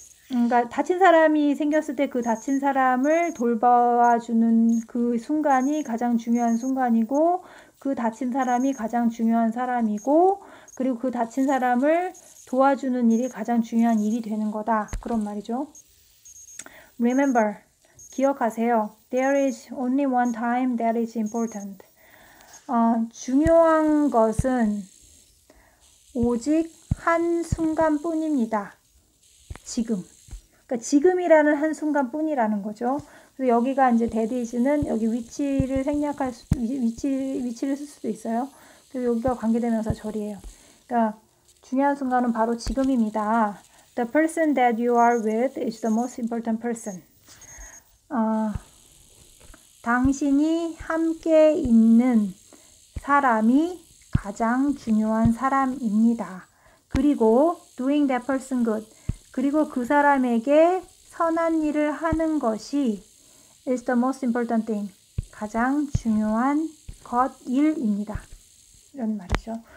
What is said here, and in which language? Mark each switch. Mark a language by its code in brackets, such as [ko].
[ko] 그러니까 다친 사람이 생겼을 때 그 다친 사람을 돌봐주는 그 순간이 가장 중요한 순간이고, 그 다친 사람이 가장 중요한 사람이고, 그리고 그 다친 사람을 도와주는 일이 가장 중요한 일이 되는 거다. 그런 말이죠. [en] Remember, [ko] 기억하세요. [en] There is only one time that is important. [ko] 중요한 것은 오직 한 순간뿐입니다. 지금. 그러니까 지금이라는 한 순간뿐이라는 거죠. 그래서 여기가 이제 that is는 여기 위치를 생략할 위치를 쓸 수도 있어요. 그리고 여기가 관계대명사 절이에요. 그러니까 중요한 순간은 바로 지금입니다. [en] The person that you are with is the most important person. [ko] 당신이 함께 있는 사람이 가장 중요한 사람입니다. 그리고 [en] doing that person good. [ko] 그리고 그 사람에게 선한 일을 하는 것이 [en] is the most important thing. [ko] 가장 중요한 일입니다. 이런 말이죠.